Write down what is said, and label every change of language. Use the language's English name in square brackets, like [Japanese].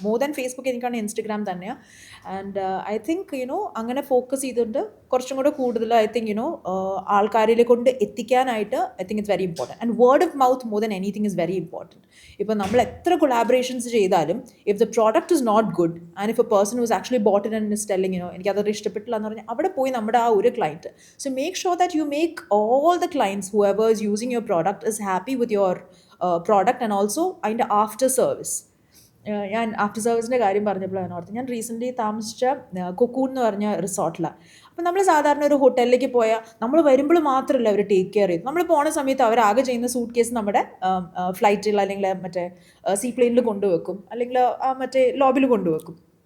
[English] more than [Malayalam] Facebook എനിക്കാണ് Instagram തന്നെയാണ്. [English] and I think [Malayalam] അങ്ങനെ ഫോക്കസ് ചെയ്തുകൊണ്ട് കുറച്ചും കൂടെ കൂടുതൽ ഐ തിങ്ക് ആൾക്കാരിലെ കൊണ്ട് എത്തിക്കാനായിട്ട് [English] I think it's very important. And word of mouth more than anything is very important. [Malayalam] ഇപ്പോൾ നമ്മൾ എത്ര കൊളാബറേഷൻസ് ചെയ്താലും [English] if the product is not good and if a person was actually bought it and is telling [Malayalam] എനിക്കതൊരു ഇഷ്ടപ്പെട്ടില്ല എന്ന് പറഞ്ഞാൽ അവിടെ പോയി നമ്മുടെ ആ ഒരു client. [English] So make sure that you make all the clients, whoever is using your product, is happy with your product and also അതിൻ്റെ after service. [Malayalam] ഞാൻ ആഫ്റ്റർ സർവീസിൻ്റെ കാര്യം പറഞ്ഞപ്പോഴാണ് ഓർത്ത്, ഞാൻ റീസെൻ്റ്ലി താമസിച്ച കൊക്കൂൺ എന്ന് പറഞ്ഞ റിസോർട്ടിലാണ്. അപ്പോൾ നമ്മൾ സാധാരണ ഒരു ഹോട്ടലിലേക്ക് പോയാൽ നമ്മൾ വരുമ്പോൾ മാത്രമല്ല അവർ ടേക്ക് കെയർ ചെയ്തു. നമ്മൾ പോണ സമയത്ത് അവർ ആകെ ചെയ്യുന്ന സൂട്ട് കേസ് നമ്മുടെ ഫ്ലൈറ്റിൽ അല്ലെങ്കിൽ മറ്റേ സീ പ്ലെയിനിൽ കൊണ്ടുവെക്കും, അല്ലെങ്കിൽ മറ്റേ ലോബിൽ കൊണ്ടുവെക്കും.